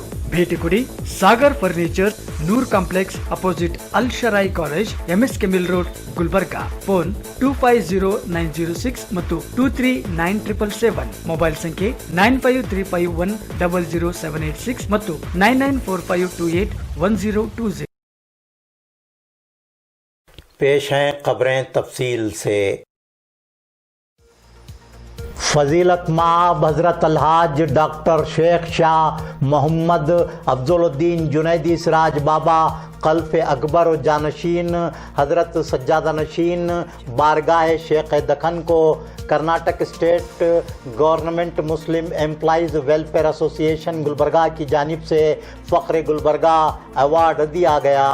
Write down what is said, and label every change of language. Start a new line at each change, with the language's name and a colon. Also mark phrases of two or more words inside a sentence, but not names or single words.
Kannada: ಭೇಟಿ ಕೊಡಿ ಸಾಗರ್ ಫರ್ನಿಚರ್, ನೂರ್ ಕಾಂಪ್ಲೆಕ್ಸ್ ಅಪೋಸಿಟ್ ಅಲ್ ಶರಾಯಿ ಕಾಲೇಜ್, MSK ಮಿಲ್ ರೋಡ್, ಗುಲ್ಬರ್ಗಾ. ಫೋನ್ 250906 ಮತ್ತು 239777. ಮೊಬೈಲ್ ಸಂಖ್ಯೆ 9535100786 ಮತ್ತು 9945281020.
Urdu: پیش ہیں خبریں تفصیل سے. فضیلت مآب حضرت الحاج ڈاکٹر شیخ شاہ محمد افضل الدین جنیدی سراج بابا خلف اکبر اور جانشین حضرت سجادہ نشین بارگاہ شیخ دکن کو کرناٹک اسٹیٹ گورنمنٹ مسلم ایمپلائز ویلفیئر ایسوسی ایشن گلبرگہ کی جانب سے فخر گلبرگہ ایوارڈ دیا گیا.